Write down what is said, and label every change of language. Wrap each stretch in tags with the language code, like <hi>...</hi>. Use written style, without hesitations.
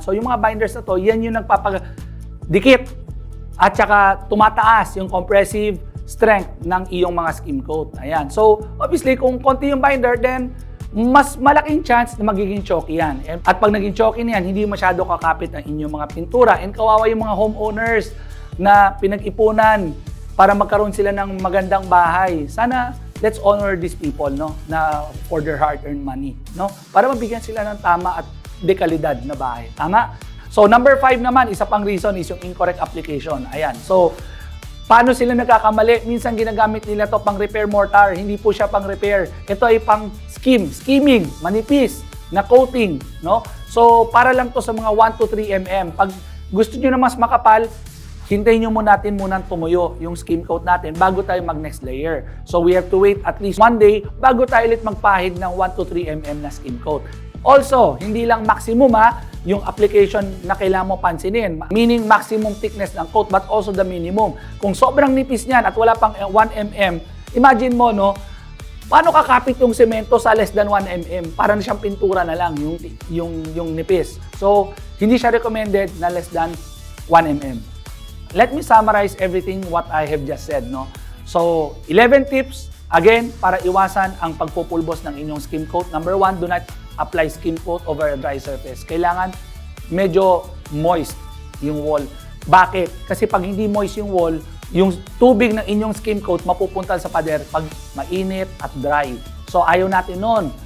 <tl>So yung mga binders na to, yan yung nagpapadikit at saka tumataas yung compressive strength ng iyong mga skim coat. Ayan. So, obviously, kung konti yung binder, then mas malaking chance na magiging chalky yan. At pag naging chalky na yan, hindi masyado kakapit ang inyong mga pintura. And kawawa yung mga homeowners na pinag-ipunan para magkaroon sila ng magandang bahay.</tl> <en>Sana, let's honor these people, no? Na for their hard-earned money, no?</en> <tl>Para mabigyan sila ng tama at dekalidad na bahay. Tama? So, number 5 naman, isa pang reason is yung incorrect application. Ayan. So, paano sila nagkakamali? Minsan ginagamit nila to pang repair mortar. Hindi po siya pang repair. Ito ay pang skimming, manipis na coating, no? So, para lang to sa mga 1 to 3 mm. Pag gusto niyo na mas makapal, hintayin nyo natin munang tumuyo yung skim coat natin bago tayo mag-next layer.</tl> <en>So we have to wait at least 1 day</en> <tl>bago tayo ulit magpahid ng</tl> <en>1 to 3 mm na skim coat.</en> <tl>Also, hindi lang maximum yung application na kailangan mo pansinin.</tl> <en>Meaning maximum thickness ng coat but also the minimum.</en> <tl>Kung sobrang nipis niyan at wala pang 1 mm imagine mo, no, paano kakapit yung semento sa less than 1 mm? Para na siyang pintura na lang, yung nipis. So, hindi siya recommended na less than 1 mm.</tl> <en>Let me summarize everything what I have just said, no?</en> <tl>So, 11 tips, again, para iwasan ang pagpupulbos ng inyong skim coat.</tl> <en>Number 1, do not apply skim coat over a dry surface.</en> <tl>Kailangan medyo moist yung wall. Bakit? Kasi pag hindi moist yung wall, yung tubig ng inyong skim coat mapupunta sa pader pag mainit at dry. So, ayaw natin nun.</tl>